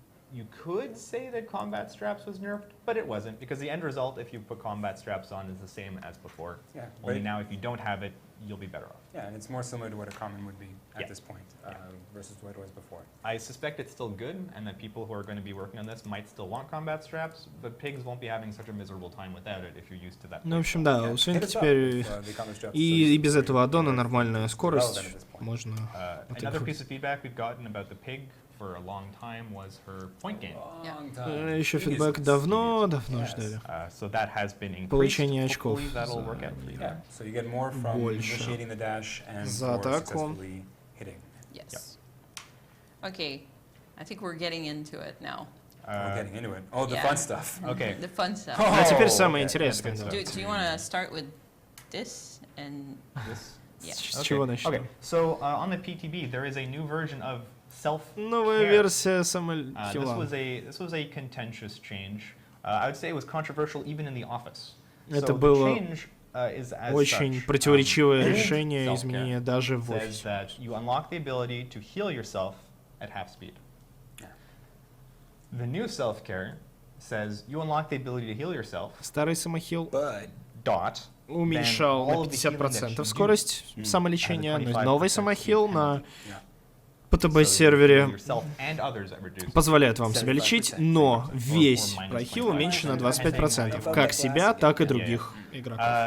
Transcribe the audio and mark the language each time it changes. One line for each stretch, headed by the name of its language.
English: You could say that combat straps was nerfed, but it wasn't, because the end result, if you put combat straps on, is the same as before. Yeah, only now, if you don't have it, you'll be better off. Yeah, and it's more similar to what a common would be at this point versus what it was before. I suspect it's still good, and that people who are going to be working on this might still want combat straps, but pigs won't be having such a miserable time without it if you're used to that.
Russian: Ну, в общем, да, у свинки теперь и без этого аддона нормальная скорость. Можно.
English: Another piece of feedback we've gotten about the pig for a long time was her point gain.
Russian: Еще фидбэк давно ждали.
English: So that has been increased.
Russian: Получение очков
English: So you get more from initiating the dash and
Russian: за атаку.
English: Yes. Okay, I think we're getting into it now. We're getting into it. Oh, the fun stuff. Okay. The fun stuff.
Russian: А теперь самое интересное.
English: Do you want to start with this and this?
Russian: С чего начнем?
English: Okay. So on the PTB, there is a new version of
Russian: Новая версия самохила.
English: This was a contentious change. I would say it was controversial even in the office.
Russian: Это было очень противоречивое решение, изменение даже в офисе.
English: You unlock the ability to heal yourself at half speed. The new self-care says you unlock the ability to heal yourself.
Russian: Старый самохил уменьшал на 50% скорость самолечения, но новый самохил на PTB-сервере позволяет вам себя лечить, но весь прохил уменьшен на 25%, как себя, так и других игроков.